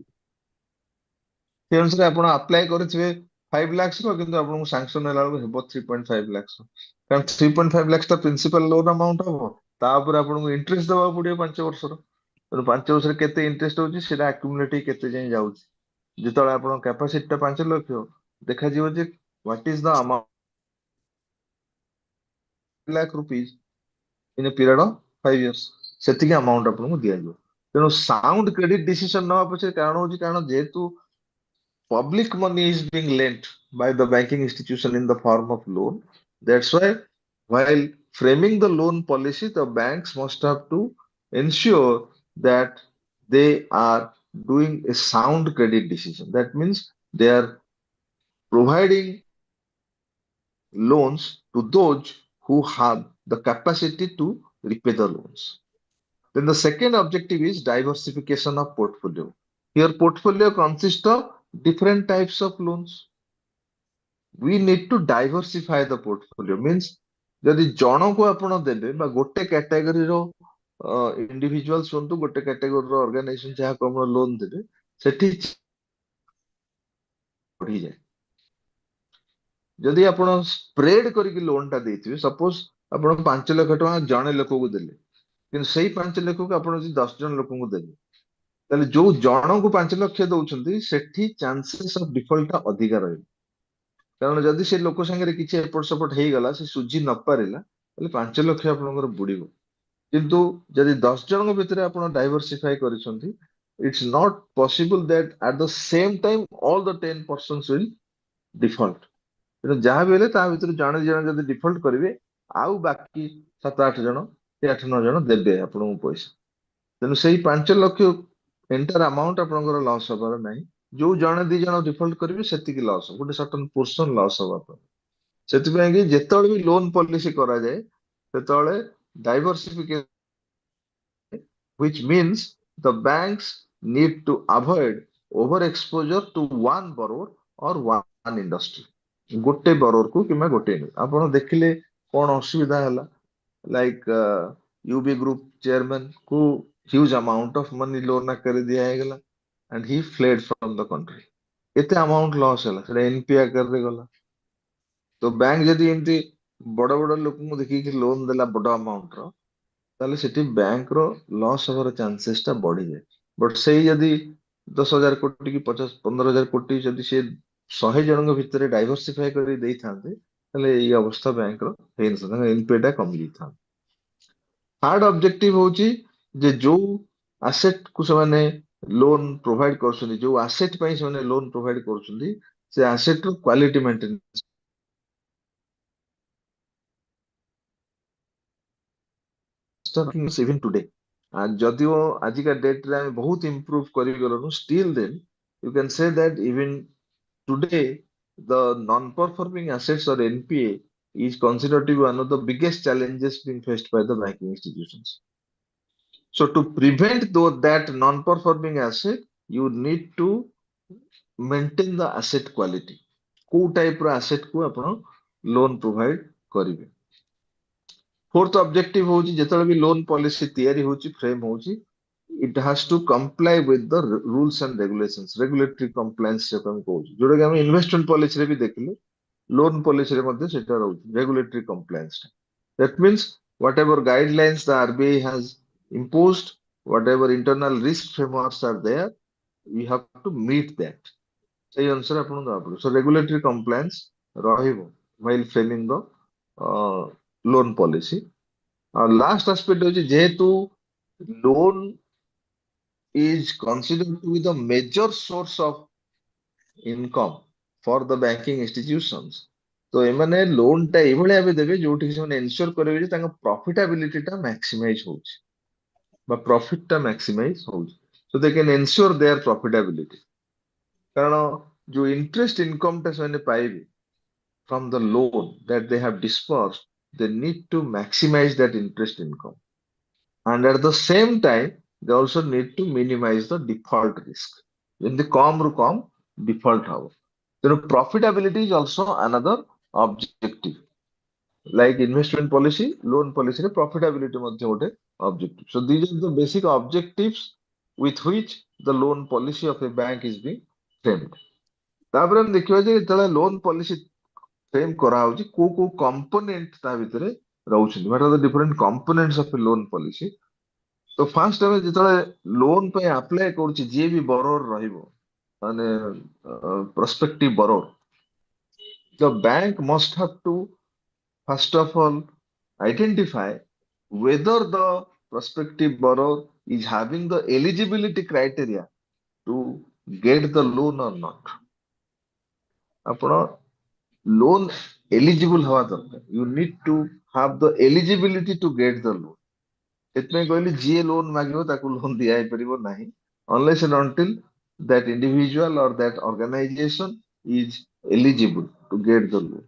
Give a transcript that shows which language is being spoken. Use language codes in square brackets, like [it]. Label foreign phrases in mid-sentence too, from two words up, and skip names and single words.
[or] ସେ ଅନୁସାରେ ଆପଣ ଆପ୍ଲାଏ କରିଥିବେ 5 lakhs ର, କିନ୍ତୁ ଆପଣଙ୍କୁ ସାଂସନ ହେଲା ବେଳକୁ ହେବ 3.5 lakhs। କାରଣ 3.5 lakhs ଟା [en] principal loan amount [or] ହବ, ତା ଉପରେ ଆପଣଙ୍କୁ ଇଣ୍ଟରେଷ୍ଟ ଦେବାକୁ ପଡିବ 5 ବର୍ଷର। ତେଣୁ 5 ବର୍ଷରେ କେତେ ଇଣ୍ଟରେଷ୍ଟ ହଉଛି ସେଇଟା ଆକ୍ୟୁମୁଲେଟ ହେଇ କେତେ ଯାଏଁ ଯାଉଛି। ଯେତେବେଳେ ଆପଣଙ୍କ capacity ଟା 5 ଲକ୍ଷ, ଦେଖାଯିବ ଯେ [en] what is the amount lakh rupees in a period of 5 years, [or] ସେତିକି ଆମାଉଣ୍ଟ ଆପଣଙ୍କୁ ଦିଆଯିବ। [en] ତେଣୁ sound credit decision [or] ନବା ପଛରେ କାରଣ ହଉଛି, କାରଣ ଯେହେତୁ [en] public money is being lent by the banking institution in the form of loan, that's why while framing the loan policy, the banks must have to ensure that they are doing a sound credit decision. That means they are providing loans to those who have the capacity to repay the loans. Then the second objective is diversification of portfolio. Here portfolio consists of different types of loans. We need to diversify the portfolio, means [or] ଯଦି ଜଣକୁ ଆପଣ ଦେବେ ବା ଗୋଟେ କ୍ୟାଟାଗୋରୀର ଇଣ୍ଡିଭିଜୁଆଲ ହୁଅନ୍ତୁ, ଗୋଟେ କ୍ୟାଟାଗୋରୀର ଅର୍ଗାନାଇଜେସନ ଯାହାକୁ ଆପଣ ଲୋନ ଦେବେ, ସେଠି ବଢିଯାଏ। ଯଦି ଆପଣ ସ୍ପ୍ରେଡ କରିକି ଲୋନ ଟା ଦେଇଥିବେ, ସପୋଜ ଆପଣ 5 ଲକ୍ଷ ଟଙ୍କା ଜଣେ ଲୋକକୁ ଦେଲେ, କିନ୍ତୁ ସେଇ 5 ଲକ୍ଷକୁ ଆପଣ ଯଦି 10 ଜଣ ଲୋକଙ୍କୁ ଦେବେ, ତାହେଲେ ଯୋଉ ଜଣଙ୍କୁ 5 ଲକ୍ଷ ଦଉଛନ୍ତି ସେଠି [en] chances of default [or] ଟା ଅଧିକା ରହିବ। କାରଣ ଯଦି ସେ ଲୋକ ସାଙ୍ଗରେ କିଛି ଏପଟ ସେପଟ ହେଇଗଲା, ସେ ସୁଝି ନ ପାରିଲା, ତାହେଲେ 5 ଲକ୍ଷ ଆପଣଙ୍କର ବୁଡିବ। କିନ୍ତୁ ଯଦି 10 ଜଣଙ୍କ ଭିତରେ ଆପଣ ଡାଇଭରସିଫାଇ କରିଛନ୍ତି, [en] It's not possible that at the same time all the 10 persons will default। [or] ତେଣୁ ଯାହା ବି ହେଲେ ତା ଭିତରୁ ଜଣେ ଦି ଜଣ ଯଦି ଡିଫଲ୍ଟ କରିବେ, ଆଉ ବାକି 7 8 ଜଣ କି 8 9 ଜଣ ଦେବେ ଆପଣଙ୍କୁ ପଇସା। ତେଣୁ ସେଇ 5 ଲକ୍ଷ [en] entire amount [or] ଆପଣଙ୍କର ଲସ୍ ହବାର ନାହିଁ। ଯୋଉ ଜଣେ ଦି ଜଣ ଡିଫଲ୍ଟ କରିବେ ସେତିକି ଲସ୍, ଗୋଟେ [en] certain portion [or] ଲସ୍ ହବା ପାଇଁ। ସେଥିପାଇଁ କି ଯେତେବେଳେ ବି [en] loan policy [or] କରାଯାଏ, ସେତେବେଳେ ଡାଇଭରସିଫିକେସନ, [en] which means the banks need to avoid over exposure to one borrower or one industry। [or] ଗୋଟେ borrower କୁ କିମ୍ବା ଗୋଟେ ଆପଣ ଦେଖିଲେ କଣ ଅସୁବିଧା ହେଲା, [en] like UB Group chairman [or] କୁ [en] huge amount of money [or] ଲୋନ ଆକାରରେ ଦିଆ ହେଇଗଲା [en] and he fled from the country। [or] କେତେ ଆମାଉଣ୍ଟ ଲସ୍ ହେଲା, ସେଟା ଏନପି ଆକାରରେ ଗଲା। ତ ବ୍ୟାଙ୍କ ଯଦି ଏମିତି ବଡ ବଡ ଲୋକଙ୍କୁ ଦେଖିକି ଲୋନ ଦେଲା ବଡ ଆମାଉଣ୍ଟ ର, ତାହେଲେ ସେଠି ବ୍ୟାଙ୍କ ର ଲସ୍ ହବାର ଚାନ୍ସେସ୍ ଟା ବଢିଯାଏ। ବଟ ସେଇ ଯଦି 10,000 କୋଟି କି 15,000 କୋଟି ଯଦି ସେ 100 ଜଣଙ୍କ ଭିତରେ ଡାଇଭରସିଫାଇ କରି ଦେଇଥାନ୍ତେ, ତାହେଲେ ଏଇ ଅବସ୍ଥା ବ୍ୟାଙ୍କ ର ହେଇନଥାନ୍ତା, ତାଙ୍କ ଏନପିଏ ଟା କମି ଯାଇଥାନ୍ତା। [en] third objective [or] ହଉଛି ଯେ ଯୋଉ ଆସେଟ କୁ ସେମାନେ [en] loan provide [or] କରୁଛନ୍ତି, ଯୋଉ ଆସେଟ ପାଇଁ ସେମାନେ [en] loan provide [or] କରୁଛନ୍ତି, ସେ ଆସେଟ ର [en] quality maintenance even today. [or] ଯଦିଓ ଆଜିକା ଡେଟରେ ଆମେ ବହୁତ ଇମ୍ପ୍ରୁଭ କରିଗଲୁଣୁ, [en] still then you can say that even today the non-performing assets or NPA is considered to be one of the biggest challenges being faced by the banking institutions। So to prevent that non-performing asset, you need to maintain the asset quality। [or] କୋଉ ଟାଇପ ର asset କୁ ଆପଣ ଲୋନ ପ୍ରୋଭାଇଡ କରିବେ। [en] fourth objective [or] ହଉଛି ଯେତେବେଳେ ବି [en] loan policy [or] ତିଆରି ହଉଛି, ଫ୍ରେମ ହଉଛି, [en] It has to comply with the rules and regulations, regulatory compliance [or] ଯୋଉଟା ଆମେ କହୁଛୁ, ଯୋଉଟା କି ଆମେ ଇନଭେଷ୍ଟମେଣ୍ଟ ପଲିସିରେ ବି ଦେଖିଲେ, ଲୋନ ପଲିସିରେ ମଧ୍ୟ ସେଟା ରହୁଛି [en] regulatory compliance [or] ଟା। [en] That means whatever guidelines the RBI has imposed, whatever internal risk frameworks are there, we have to meet that। [or] ସେଇ ଅନୁସାରେ ଆପଣଙ୍କୁ ଦେବାକୁ ପଡିବ। [en] So regulatory compliance [or] ରହିବ [en] while framing the loan policy। ଆଉ last aspect [or] ହଉଛି ଯେହେତୁ ଲୋନ [en] is considered to be the major source of income for the banking institutions, [or] ତ ଏମାନେ ଲୋନ ଟା ଏଇଭଳି ଭାବେ ଦେବେ ଯୋଉଠି ସେମାନେ ଏନସିଓର କରିବେ ଯେ ତାଙ୍କ ପ୍ରଫିଟାବିଲିଟି ଟା ମ୍ୟାକ୍ସିମାଇଜ ହଉଛି ବା ପ୍ରଫିଟ ଟା ମ୍ୟାକ୍ସିମାଇଜ ହଉଛି। [en] So they can ensure their profitability। [or] କାରଣ ଯୋଉ [en] interest income [or] ଟା ସେମାନେ ପାଇବେ [en] from the loan that they have disbursed, they need to maximize that interest income। And at the same time, they also need to minimize the default risk। [or] ଯେମିତି କମରୁ କମ default ହବ। [en] ତେଣୁ profitability is also another objective। Like investment policy, loan policy ରେ profitability [or] ମଧ୍ୟ ଗୋଟେ [en] objective। So these are the basic objectives with which the loan policy of a bank is being framed। [or] ତାପରେ ଆମେ ଦେଖିବା ଯେ ଯେତେବେଳେ [en] loan policy frame [or] କରାହଉଛି, କୋଉ କୋଉ କମ୍ପୋନେଣ୍ଟ ତା ଭିତରେ ରହୁଛନ୍ତି, [en] what are the different components of a loan policy। [or] ତ ଫାର୍ଷ୍ଟ ଆମେ ଯେତେବେଳେ ଲୋନ ପାଇଁ ଆପ୍ଲାଏ କରୁଛି, ଯିଏ ବି ବରୋର ରହିବ, ମାନେ [en] prospective borrower, the bank must have to first of all identify whether the prospective borrower is having the eligibility criteria to get the loan or not। [or] ଆପଣ [en] loan eligible [or] ହବା ଦରକାର। [en] You need to have the eligibility to get the loan. [or] ସେଥିପାଇଁ କହିଲି ଯିଏ ଲୋନ ମାଗିବ ତାକୁ ଲୋନ ଦିଆ ହେଇପାରିବ ନାହିଁ, [en] unless and until that individual or that organization is eligible to get the loan।